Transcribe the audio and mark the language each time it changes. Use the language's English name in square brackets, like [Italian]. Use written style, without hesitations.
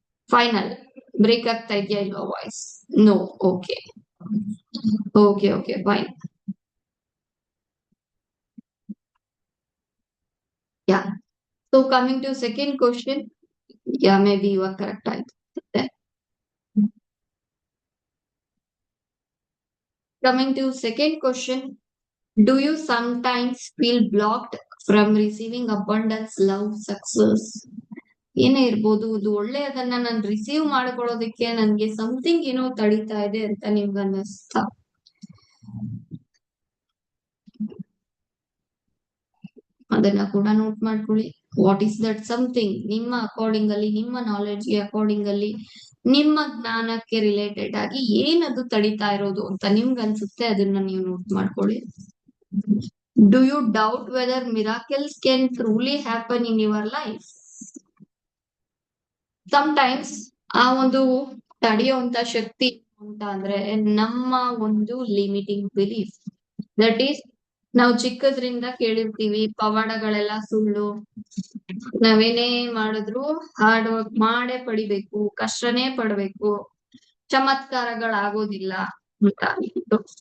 [Kannada] Final break ಆಗ್ತಾ ಇದೆಯಾ ಇಲ್ವಾ voice? No. Okay okay okay, fine. Yeah. [English] so coming to second question, yeah maybe [Kannada] ಇವಾಗ correct ಆಯ್ತು. [English] Coming to second question, do you sometimes feel blocked from receiving abundance, love, success? [Kannada] ಏನೇ ಇರ್ಬೋದು, ಇದು ಒಳ್ಳೆಯದನ್ನ ನಾನು receive ಮಾಡ್ಕೊಳ್ಳೋದಕ್ಕೆ ನನ್ಗೆ something ಏನೋ ತಡೀತಾ ಇದೆ ಅಂತ ನಿಮ್ಗೆ ಅನ್ನಿಸ್ತಾ? ಅದನ್ನ ಕೂಡ ನೋಟ್ ಮಾಡ್ಕೊಳ್ಳಿ. [English] What is that something? [Kannada] ನಿಮ್ಮ ಅಕಾರ್ಡಿಂಗ್ ಅಲ್ಲಿ, ನಿಮ್ಮ ನಾಲೆಡ್ಜ್ಗೆ ಅಕಾರ್ಡಿಂಗ್ ಅಲ್ಲಿ, ನಿಮ್ಮ ಜ್ಞಾನಕ್ಕೆ ರಿಲೇಟೆಡ್ ಆಗಿ ಏನದು ತಡೀತಾ ಇರೋದು ಅಂತ ನಿಮ್ಗೆ ಅನ್ಸುತ್ತೆ, ಅದನ್ನ ನೀವು ನೋಟ್ ಮಾಡ್ಕೊಳ್ಳಿ. [English] Do you doubt whether miracles can truly happen in your life? [Kannada] Sometimes ಆ ಒಂದು ತಡೆಯುವಂತ ಶಕ್ತಿ ಅಂತ ಅಂದ್ರೆ ನಮ್ಮ ಒಂದು ಲಿಮಿಟಿಂಗ್ ಬಿಲೀಫ್. ದಟ್ ಈಸ್, ನಾವು ಚಿಕ್ಕದ್ರಿಂದ ಕೇಳಿರ್ತೀವಿ ಪವಾಡಗಳೆಲ್ಲ ಸುಳ್ಳು, ನಾವೇನೇ ಮಾಡಿದ್ರು ಹಾರ್ಡ್ ವರ್ಕ್ ಮಾಡೇ ಪಡಿಬೇಕು, ಕಷ್ಟನೇ ಪಡ್ಬೇಕು, ಚಮತ್ಕಾರಗಳಾಗೋದಿಲ್ಲ ಅಂತ ಅಂದ್ಬಿಟ್ಟು.